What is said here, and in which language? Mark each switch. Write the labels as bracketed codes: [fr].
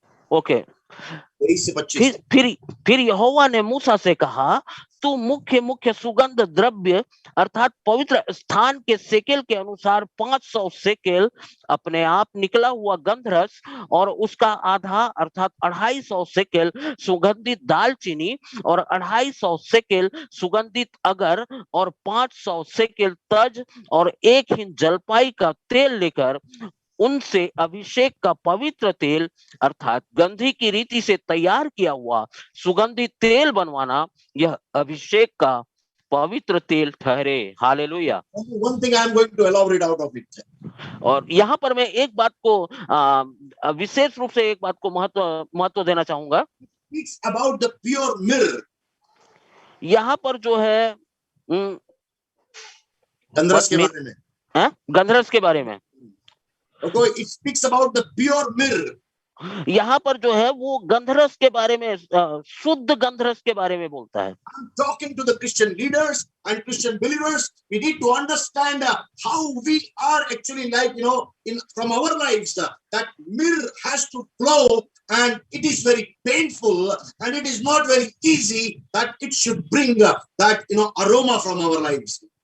[hi] Okay. फिर यहोवा ने मूसा से कहा, तू मुख्य मुख्य सुगंध द्रव्य अर्थात पवित्र स्थान के सेकेल के अनुसार 500 सेकेल अपने आप निकला हुआ गंधरस और उसका आधा अर्थात 250 सेकेल सुगंधित दालचीनी और 250 सेकेल सुगंधित अगर और 500 सेकेल तज और 1 हिन जलपाई का तेल लेकर उनसे अभिषेक का पवित्र तेल अर्थात गंधी की रीति से तैयार किया हुआ सुगंधित तेल बनवाना। यह अभिषेक का पवित्र तेल ठहरे। Hallelujah. [en] Only one thing I am going to elaborate out of it. [hi] और यहाँ पर मैं एक बात को विशेष रूप से एक बात को महत्व देना चाहूंगा। [en] It's about the pure myrrh. [hi] यहाँ पर जो है गंधरस के बारे में, गंधरस के बारे में, [en] okay, it speaks about the pure myrrh. [hi] यहाँ पर जो है वो गंधरस के बारे में, शुद्ध गंधरस के बारे में बोलता है। [en] I'm talking to the Christian leaders and Christian believers. We need to understand how we are actually like, from our lives, that myrrh has to flow, and it is very painful, and it is not very easy that it should bring that aroma from our lives.